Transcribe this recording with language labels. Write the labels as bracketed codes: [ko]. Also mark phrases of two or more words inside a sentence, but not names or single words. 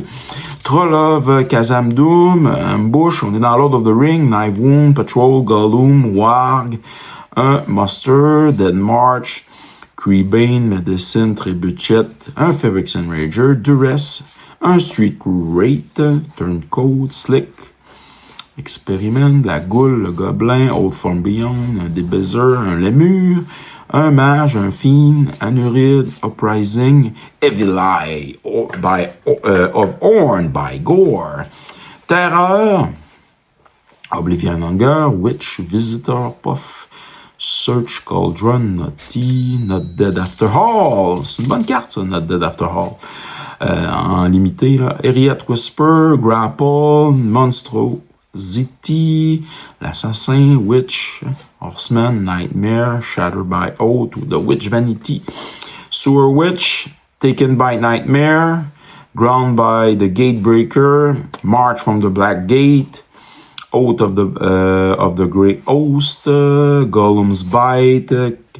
[fr] Troll of Kazam Doom, Ambush, on est dans Lord of the Ring, Knife Wound, Patrol, Gollum, Warg, un Muster, Dead March, Creebane, Medicine, Trebuchet, un Phyrexian Rager, Duress, un Street Rate, Turncoat, Slick, Experiment, la Goule, le Gobelin, Old Form Beyond, un Débaiser, un Lémur, un Mage, un Fiend, Anuride, Uprising, Evil Eye of Orn by Gore, Terreur, Oblivion Hunger, Witch, Visitor, Puff, Search, Cauldron, Naughty, Not Dead After All. C'est une bonne carte, ça, Not Dead After All. En limité, là. Eriat Whisper, Grapple, Monstro, Ziti, l'Assassin, Witch, Horseman, Nightmare, Shatter by Oath, ou The Witch Vanity, Sewer Witch, Taken by Nightmare, Ground by the Gatebreaker, March from the Black Gate, Oath of the Great Host, Gollum's Bite,